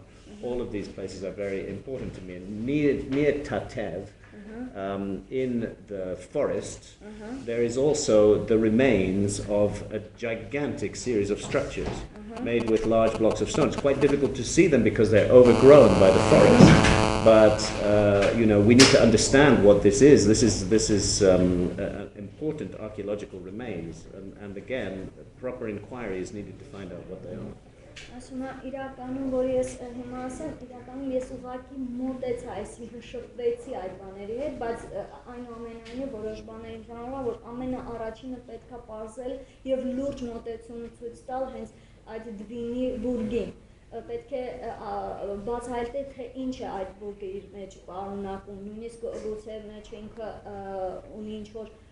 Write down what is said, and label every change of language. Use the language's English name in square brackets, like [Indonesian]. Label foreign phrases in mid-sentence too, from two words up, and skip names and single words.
[English] All of these places are very important to me. And near Tatev, in the forest, there is also the remains of a gigantic series of structures made with large blocks of stone. It's quite difficult to see them because they're overgrown by the forest. But we need to understand what this is. This is important archaeological remains, and again, proper inquiry is needed to find out what they are. [Armenian] Ասում եմ իրականում, որ ես հիմա ասեմ, իրականում ես ուղղակի մոտեցա, այսինքն շփվեցի այդ բաների հետ, բայց այնուամենայնիվ որոշ բաների վրա, որ ամենաառաջինը պետքա պարզել եւ լուրջ մոտեցում ցույց տալ հենց այդ դվինի բուրգին։ Պետք է բացահայտել, թե ինչ է այդ բուրգը իր մեջ պարունակում, նույնիսկ գուցե մեջ ինքը ունի ինչ-որ